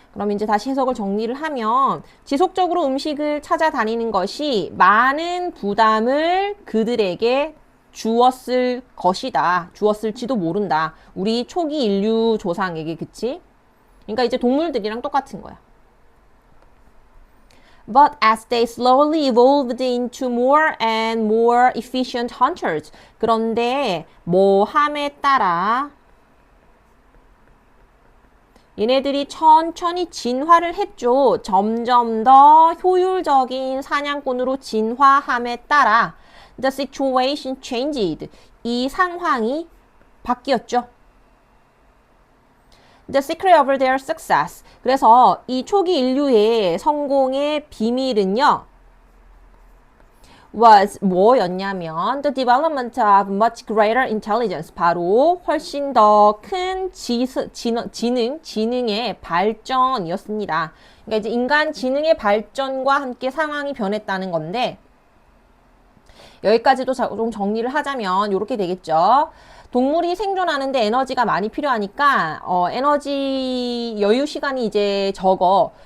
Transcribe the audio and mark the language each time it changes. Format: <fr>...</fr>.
<ko>그럼 이제 다시 해석을 정리를 하면 지속적으로 음식을 찾아다니는 것이 많은 부담을 그들에게 주었을 것이다. 주었을지도 모른다. 우리 초기 인류 조상에게, 그치? 그러니까 이제 동물들이랑 똑같은 거야.</ko> <en>But as they slowly evolved into more and more efficient hunters.</en> <ko>그런데 뭐 함에 따라 얘네들이 천천히 진화를 했죠. 점점 더 효율적인 사냥꾼으로 진화함에 따라</ko> <en>the situation changed.</en> <ko>이 상황이 바뀌었죠.</ko> <en>The secret of their success.</en> <ko>그래서 이 초기 인류의 성공의 비밀은요.</ko> <en>was</en> <ko>뭐였냐면</ko> <en>the development of much greater intelligence.</en> <ko>바로 훨씬 더 큰 지능의 발전이었습니다. 그러니까 이제 인간 지능의 발전과 함께 상황이 변했다는 건데 여기까지도 좀 정리를 하자면 이렇게 되겠죠. 동물이 생존하는데 에너지가 많이 필요하니까 에너지 여유 시간이 이제 적어.</ko>